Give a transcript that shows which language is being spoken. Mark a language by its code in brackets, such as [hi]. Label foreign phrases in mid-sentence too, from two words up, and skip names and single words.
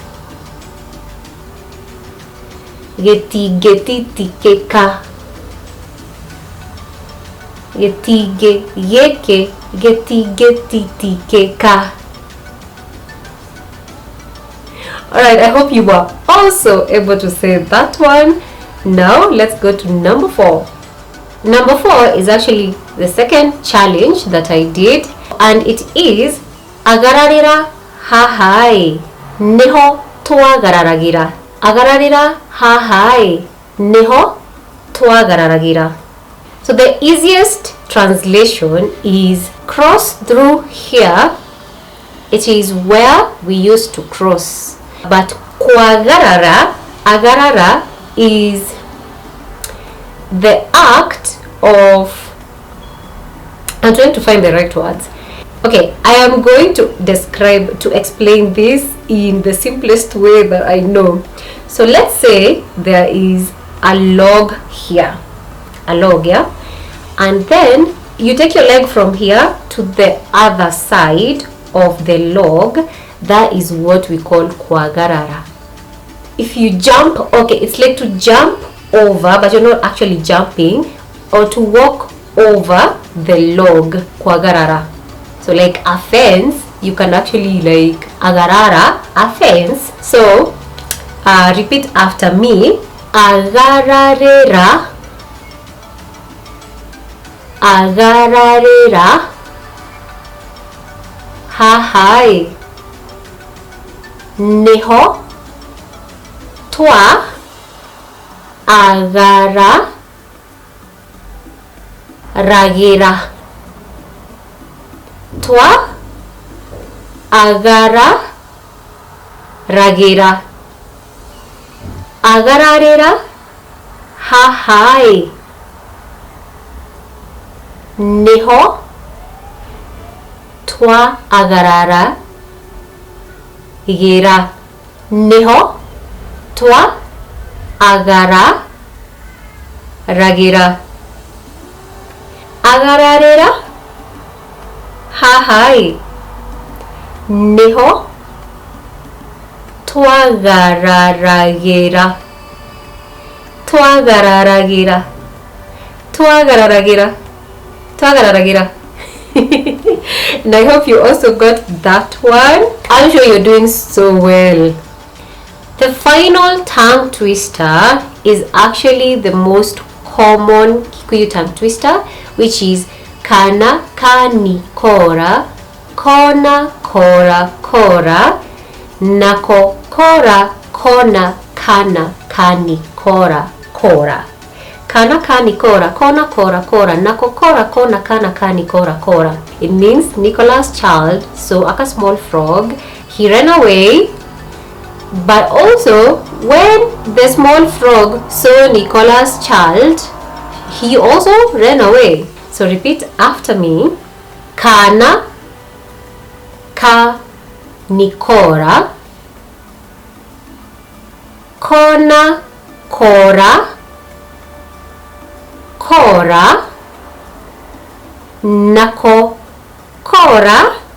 [ki] Gĩtingĩtitikĩka. Gĩtingĩ, gĩĩkĩ, gĩtingĩtitikĩka. [en] Alright, I hope you were also able to say that one. Now let's go to number 4. Number 4 is actually the second challenge that I did, and it is [ki] Agararĩra hahai nĩho twa-aga-ra-ra-gĩ-ra. Agararĩra hahai nĩho twa-aga-ra-ra-gĩ-ra. [en] So the easiest translation is cross through here. It is where we used to cross. [ki] But kwa-ga-ra-ra, agarara, [en] is the act of, I'm trying to find the right words. Okay, I am going to explain this in the simplest way that I know. So let's say there is a log here, a log, yeah, and then you take your leg from here to the other side of the log. That is what we call kwa-ga-ra-ra. If you jump, okay, it's like to jump over, but you're not actually jumping, or to walk over the log, [ki] kwa-ga-ra-ra. [en] So like a fence, you can actually like agarara, a fence. So repeat after me. [ki] Agararĩra, agararĩra hahai nĩho twa-aga-ra-ra-gĩ-ra. Twa-aga-ra-ra-gĩ-ra. Agararĩra hahai nĩho twa-aga-ra-ra-gĩ-ra. Nĩho twa-aga-ra-ra-gĩ-ra. Agararĩra hahai nĩho twa-aga-ra-ra-gĩ-ra. Twa-aga-ra-ra-gĩ-ra. Twa-aga-ra-ra-gĩ-ra. Twa-aga-ra-ra-gĩ-ra. [en] And I hope you also got that one. I'm sure you're doing so well. The final tongue twister is actually the most common Kikuyu tongue twister, which is [ki] Kana, ka, Nikora, kona, kora, kora, nako, kora, kona, kana, ka, Nikora, kora. Kana, ka, Nikora, kona, kora, kora, nako, kora, kona, kana, ka, Nikora, kora. [en] It means Nicola's child, so like a small frog, he ran away. But also, when the small frog saw Nikola's child, he also ran away. So repeat after me. [ki] Kana ka Nikora. Kona kora. Kora. Nako kora.